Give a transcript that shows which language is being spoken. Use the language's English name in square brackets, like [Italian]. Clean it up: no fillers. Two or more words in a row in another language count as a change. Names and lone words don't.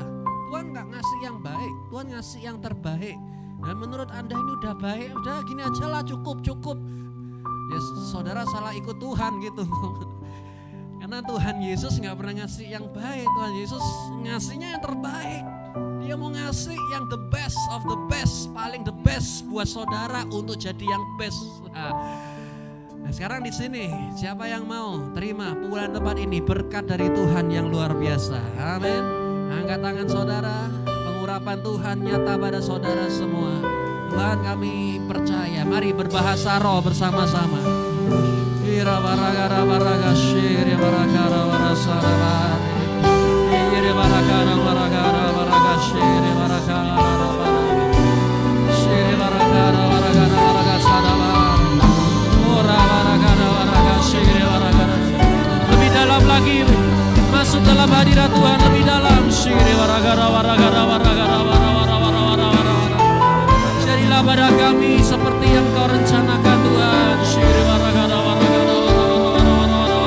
[Indonesian] Tuhan gak ngasih yang baik, Tuhan ngasih yang terbaik. Dan menurut Anda ini udah baik, udah gini aja lah, cukup. Ya saudara salah ikut Tuhan gitu. Karena Tuhan Yesus gak pernah ngasih yang baik, Tuhan Yesus ngasihnya yang terbaik. Dia mau ngasih yang [English] the best of the best, [Indonesian] paling [English] the best [Indonesian] buat saudara untuk jadi yang best. Nah sekarang di sini siapa yang mau terima pukulan tempat ini, berkat dari Tuhan yang luar biasa. Amin. Angkat tangan saudara, pengurapan Tuhan nyata pada saudara semua. Tuhan kami percaya, mari berbahasa roh bersama-sama. Ira baragara baraga shiri baragara barasara. Ira baragara baragara baraga shiri baragara baragara. Shiri baragara baragara baraga sadaba. Ora baragara baraga shiri baragara. Lebih dalam lagi, masuk dalam hadirat Tuhan lebih dalam. Shiri baragara baragara baragara baragara. Jadilah pada kami seperti yang Kau rencanakan Tuhan. Shiri baragara baragara baragara.